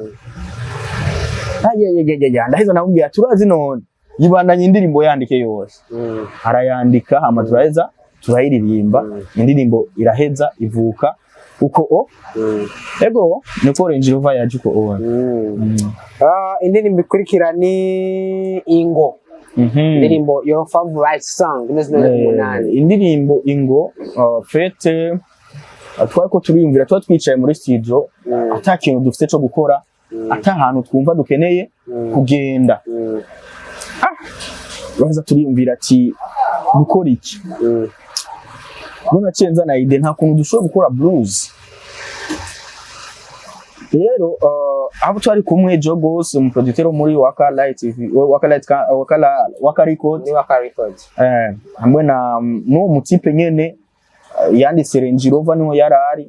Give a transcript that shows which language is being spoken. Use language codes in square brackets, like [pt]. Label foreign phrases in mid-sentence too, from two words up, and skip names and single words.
[rn] ndaheza namubwiye turazi none yibandanye indirimbo yandike yose arayandika hama turaheza turayiririmba indirimbo iraheza ivuka uko ego niko Range Rover yaje uko indirimbo ikurikira ni Ingo. [en] Indirimbo your favorite song [rn] indirimbo Ingo fete twariko turiyumvira twicaye muri studio ata kintu dufite cyo gukora ata hantu twumva dukeneye kugenda baza turiyumvira ati gukora iki none cenza na ide nta kuntu dushobora gukora blues rero abo twari kumwe Jogos umuproducteur muri Wakala TV Harico hamwe na no mutipe nyene yanditse Range Rover niho yarari